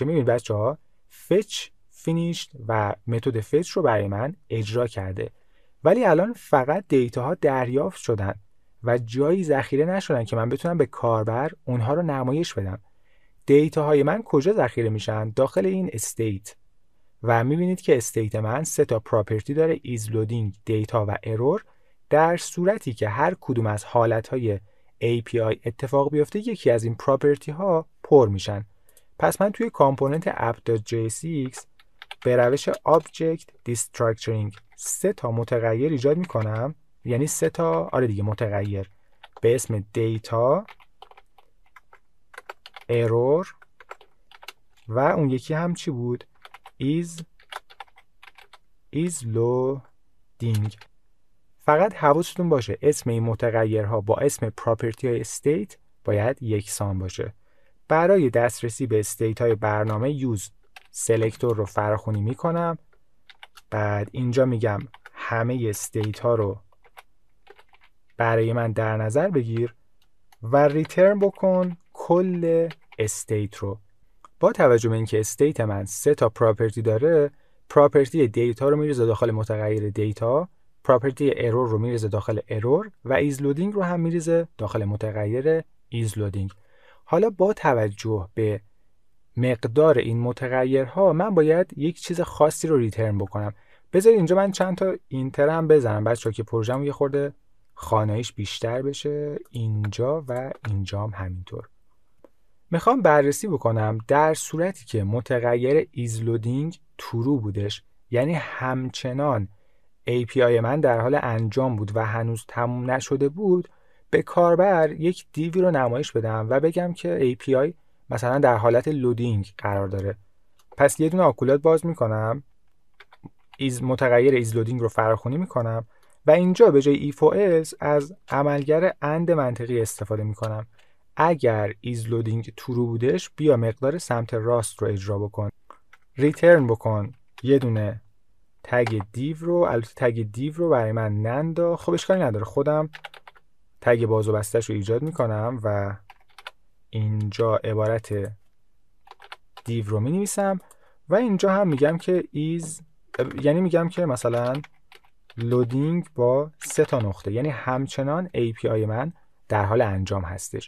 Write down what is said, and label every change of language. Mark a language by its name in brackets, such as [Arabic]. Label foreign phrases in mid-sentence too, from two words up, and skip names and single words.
[Persian] میبینید بچه‌ها [English] fetch finished [Persian] و متد fetch رو برای من اجرا کرده. ولی الان فقط دیتاها دریافت شدن و جایی ذخیره نشدن که من بتونم به کاربر اونها رو نمایش بدم. دیتاهای من کجا ذخیره میشن؟ داخل این استیت. و میبینید که استیت من 3 تا پراپرتی داره: [English] is loading، [Persian] دیتا و error. در صورتی که هر کدوم از حالتهای API اتفاق بیفته یکی از این پراپرتی ها پر میشن. پس من توی کامپوننت app.jsx به روش [English] object destructuring [Persian] 3 تا متغیر ایجاد میکنم، یعنی 3 تا متغیر به اسم دیتا، error و اون یکی هم چی بود؟ [English] is loading. [Persian] فقط حواستون باشه اسم این متغیرها با اسم پراپرتی های استیت باید یکسان باشه. برای دسترسی به استیت های برنامه [English] use selector [Persian] رو فراخوانی میکنم. بعد اینجا میگم همه استیت ها رو برای من در نظر بگیر و ریترن بکن کل استیت رو. با توجه به اینکه استیت من 3 تا پراپرتی داره، پراپرتی دیتا رو میریزه داخل متغیر دیتا، پراپرتی error رو میریزه داخل error و [English] is loading [Persian] رو هم میریزه داخل متغیر [English] is loading. [Persian] حالا با توجه به مقدار این متغیرها من باید یک چیز خاصی رو ریترن بکنم. بذارید اینجا من چند تا اینتر هم بزنم بچه‌ها که پروژه‌م یه خورده خاناییش بیشتر بشه. اینجا و اینجا هم همینطور. میخوام بررسی بکنم در صورتی که متغیر [English] is loading true [Persian] بودش، یعنی همچنان API من در حال انجام بود و هنوز تموم نشده بود، به کاربر یک دیوی رو نمایش بدم و بگم که API مثلا در حالت لودینگ قرار داره. پس یه دونه آکولات باز میکنم، متغیر [English] is loading [Persian] رو فراخوانی میکنم و اینجا به جای if و else از عملگر اند منطقی استفاده میکنم. اگر [English] is loading true [Persian] بودش بیا مقدار سمت راست رو اجرا بکن، ریترن بکن یه دونه تگ دیو رو. البته تگ دیو رو برای من ننداخت، خب اشکالی نداره، خودم تگ باز و بستش رو ایجاد میکنم و اینجا عبارت دیو رو می نویسم و اینجا هم میگم که یعنی میگم که مثلا لودینگ با 3 تا نقطه، یعنی همچنان API من در حال انجام هستش.